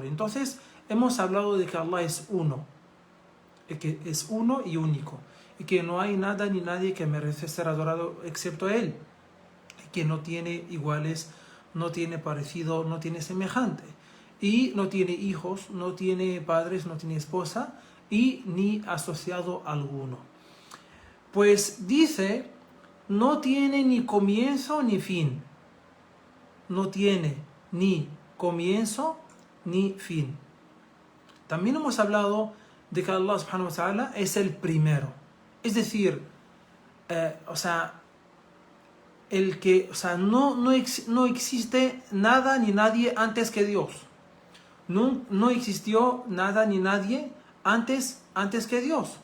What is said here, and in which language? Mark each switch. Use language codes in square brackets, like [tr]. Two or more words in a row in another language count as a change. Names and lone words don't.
[es] Entonces, hemos hablado de que Allah es uno y único, y que no hay nada ni nadie que merece ser adorado excepto Él, y que no tiene iguales, no tiene parecido, no tiene semejante, y no tiene hijos, no tiene padres, no tiene esposa, y ni asociado alguno. Pues dice, no tiene ni comienzo ni fin. No tiene ni comienzo ni fin. También hemos hablado de que Allah [ar] سبحانه وتعالى [es] es el primero. Es decir, no existe nada ni nadie antes que Dios. No existió nada ni nadie antes que Dios.